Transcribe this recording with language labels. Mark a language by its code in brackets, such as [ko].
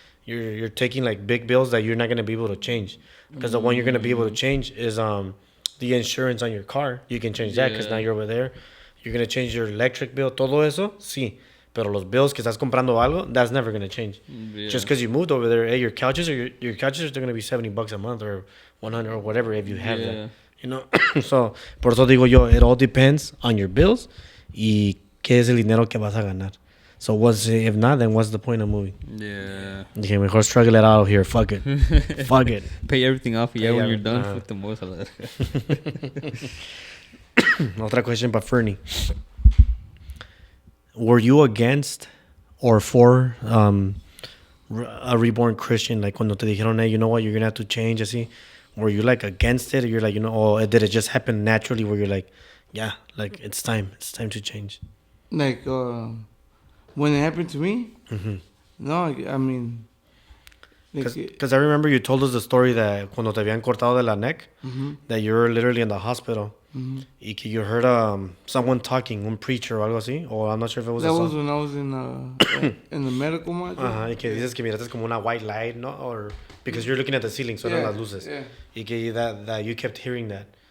[en] You're taking like big bills that you're not gonna be able to change, because the one you're gonna be able to change is the insurance on your car. You can change that because now you're over there. You're gonna change your electric bill. [es] Todo eso, sí. Pero los bills que estás comprando algo, [en] that's never gonna change. Yeah. Just because you moved over there, hey, your couches are gonna be $70 a month or 100 or whatever if you have that. You know, [es] so por eso digo yo, [en] it all depends on your bills [es] y qué es el dinero que vas a ganar. [en] So if not, then what's the point of moving? Yeah. [es] Dije, mejor [en] struggle it out here. Fuck it. Fuck it. Pay everything off, yeah, when you're done. Uh-huh. Fuck the most. [es] Otra question para Fernie. [en] Were you against or for a reborn Christian? Like [es] cuando te dijeron, [en] hey, you know what, you're going to have to change, así. Were you like against it? Or you're like, you know, or did it just happen naturally where you're like, yeah, like it's time to change? Like, when it happened to me, Mm-hmm. no, I mean, like, Because I remember you told us the story that [es] cuando te habían cortado de la [en] neck, that you were literally in the hospital. Y que you heard someone talking, [es] un preacher o algo así, [en] or I'm not sure if it was that a was song. when I was in the medical module. [es] Ajá, y que dices que miraste como una white light, ¿no? [en] Or because you're looking at the ceiling, [es] so eran las luces. [en] Yeah. Y que that you kept hearing that.